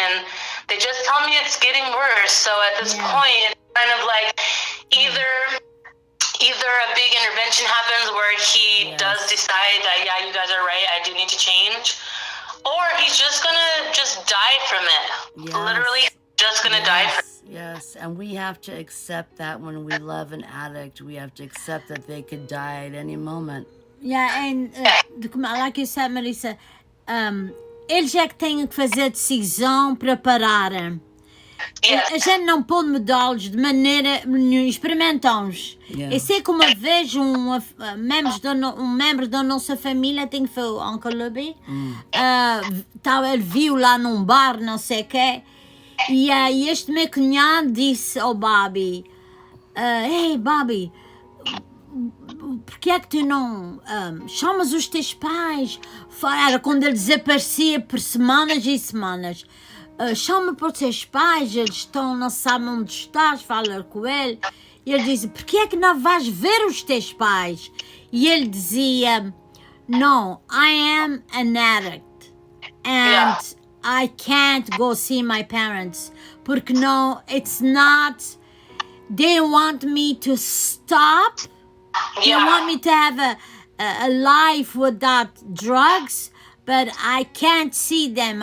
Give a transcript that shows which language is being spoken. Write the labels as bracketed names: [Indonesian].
[English] And they just tell me it's getting worse. So at this point, it's kind of like either a big intervention happens where he does decide that, yeah, you guys are right, I do need to change, or he's just going to just die from it. Literally just going to die from it. Yes, and we have to accept that when we love an addict, we have to accept that they could die at any moment. Yeah, and like you said, [Portuguese] Marisa, eles é que têm que fazer a decisão para pararem. A gente não pode mudá-los de maneira nenhuma, experimentamos. Eu sei que uma vez um membro da nossa família, tem que foi o Uncle Lubby, ele viu lá num bar, não sei o quê, e este meu cunhado disse ao Bobby, hey Bobby, porque é que tu não chamas os teus pais? Era quando ele desaparecia por semanas e semanas. Chama para os teus pais, eles não sabem onde estás, fala com ele. E ele dizia, porque é que não vais ver os teus pais? E ele dizia, [English] no, I am an addict and I can't go see my parents. Porque no, it's not, they want me to stop. They want me to have a life without drugs, but I can't see them.